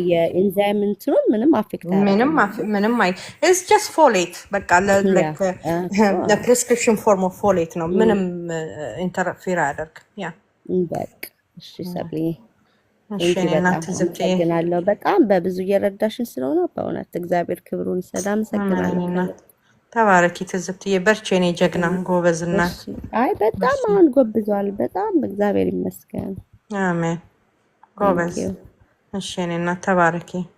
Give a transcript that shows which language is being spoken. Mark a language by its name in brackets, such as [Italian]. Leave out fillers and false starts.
[Amharic] የኢንዛይም እንትኑን ምንም አፌክት አያደርግም። ምንም [English] it's just folate [Amharic] በቃ ያ [English] like the prescription form of folate [Amharic] ነው ምንም ኢንተርፌር አያደርግ ያ በቃ እሺ ሰብሊ እሺ እንጂ እኔና በጣም ትዝብቴ አመሰግናለሁ። በጣም በብዙ እየረዳሽን ስለሆነ በእውነት እግዚአብሔር ክብሩን ይሰዳ። አመሰግናለሁ። ተባረኪ ትዝብትዬ፣ በርቺ የኔ ጀግና ጎበዝ እናት። አይ በጣም አሁን ጎብዟል። በጣም እግዚአብሔር ይመስገን። አሜን ጎበዝ። እሺ የኔ እናት ተባረኪ።